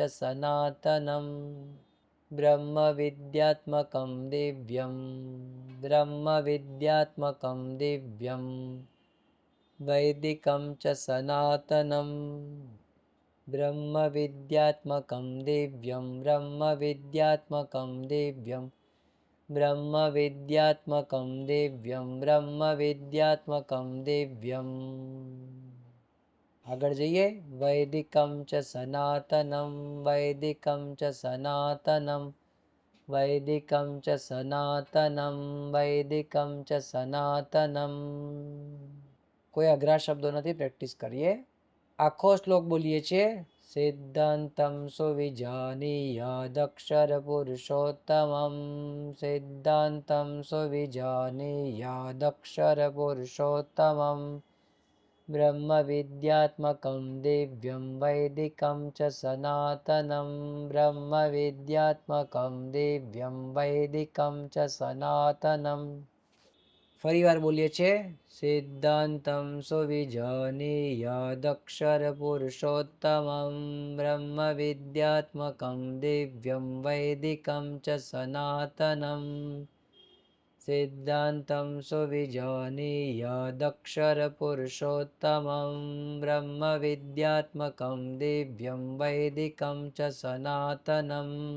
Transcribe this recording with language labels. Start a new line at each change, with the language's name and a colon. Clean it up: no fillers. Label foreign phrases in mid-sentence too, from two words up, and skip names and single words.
Sanskrit: સનાતનમ, બ્રહ્મ વિદ્યાત્મકમ દિવ્યમ, બ્રહ્મ વિદ્યાત્મકમ દિવ્યમ, વૈદિકમ ચ સનાતનમ, બ્રહ્મ વિદ્યાત્મકમ દિવ્યમ, બ્રહ્મ વિદ્યાત્મકમ દિવ્યમ, ब्रह्मविद्यात्मकं दिव्यं ब्रह्मविद्यात्मकं दिव्यम्
Gujarati: આગળ જઈએ
Sanskrit: વૈદિકમ ચ સનાતનમ વૈદિકમ ચ સનાતનમ વૈદિકમ ચ સનાતનમ વૈદિકમ ચ સનાતનમ
Gujarati: કોઈ અઘરા શબ્દો નથી પ્રેક્ટિસ કરીએ આખો શ્લોક બોલીએ છીએ સિદ્ધાંતમ
Sanskrit: સુવિજાનીયાદક્ષર પુરુષોત્તમમ સિદ્ધાંતમ સુવિજાનીયાદક્ષર પુરુષોત્તમમ ब्रह्मविद्यात्मकं दिव्यं वैदिकं च सनातनं ब्रह्मविद्यात्मकं दिव्यं वैदिकं च सनातनम्
Gujarati: ફરીવાર બોલીએ છીએ
Sanskrit: સિદ્ધાંતમ સુવિજાનીયાદક્ષર પુરુષોત્તમમ બ્રહ્મવિદ્યાત્મકં દિવ્યં વૈદિકં ચ સનાતનમ સિદ્ધાંતમ સુવિજાનીયાદક્ષર પુરુષોત્તમં બ્રહ્મવિદ્યાત્મકં દિવ્યં વૈદિકં ચ સનાતનમ